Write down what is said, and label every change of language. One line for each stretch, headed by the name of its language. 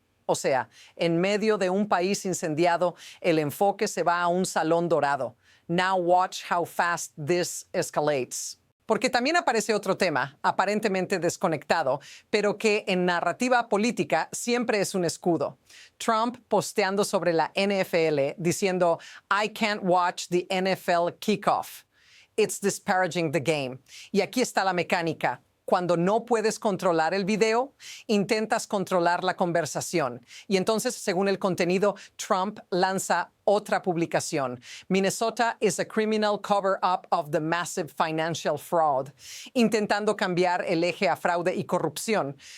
Spanish: O sea, en medio de un país incendiado, el enfoque se va a un salón dorado.
English: Now watch how fast this escalates.
Spanish: Porque también aparece otro tema, aparentemente desconectado, pero que en narrativa política siempre es un escudo. Trump posteando sobre la NFL diciendo,
English: I can't watch the NFL kickoff. It's disparaging the game.
Spanish: Y aquí está la mecánica. Cuando no puedes controlar el video, intentas controlar la conversación. Y entonces, según el contenido, Trump lanza otra publicación.
English: Minnesota is a criminal cover-up of the massive financial fraud,
Spanish: intentando cambiar el eje a fraude y corrupción.